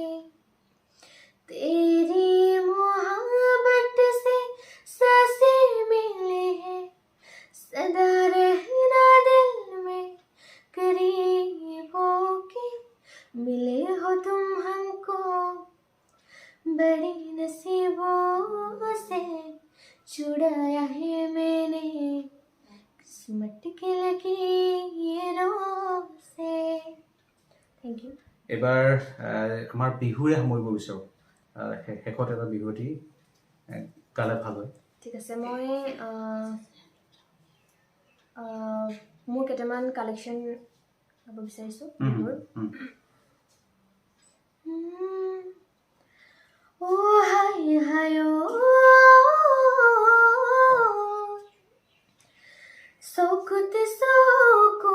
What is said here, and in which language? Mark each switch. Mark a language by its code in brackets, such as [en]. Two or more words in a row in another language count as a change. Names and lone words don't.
[hi] तेरी मोहब्बत से सांसें मिले हैं सदा रहना दिल में करीबों के मिले हो तुम हमको बड़ी नसीबों से छुड़ाया है मैंने किस्मत के लकीरों से [en] thank you [as] এইবাৰ আমাৰ বিহুৰে সামৰিব বিচাৰোঁ শেষত এটা বিহুৱতী গালে ভাল হয় ঠিক আছে মই মোৰ কেইটামান কালেকশ্যন গাব বিচাৰিছোঁ বিহুৰ অ' হাই হাই চকুত চকু